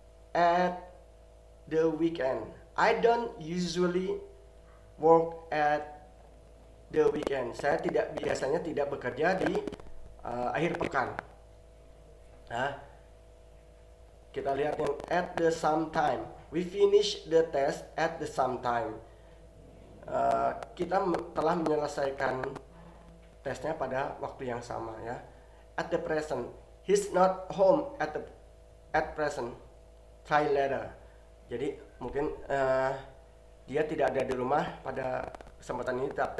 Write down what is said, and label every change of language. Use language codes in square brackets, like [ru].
[en] At the weekend, I don't usually work at the weekend. [id] Saya biasanya tidak bekerja di akhir pekan. Nah, kita lihat yang [en] at the same time. We finish the test at the same time. [id] Kita telah menyelesaikan tesnya pada waktu yang sama ya. [en] At the present, he's not home at present. Try later. [id] Jadi mungkin dia tidak ada di rumah pada kesempatan ini.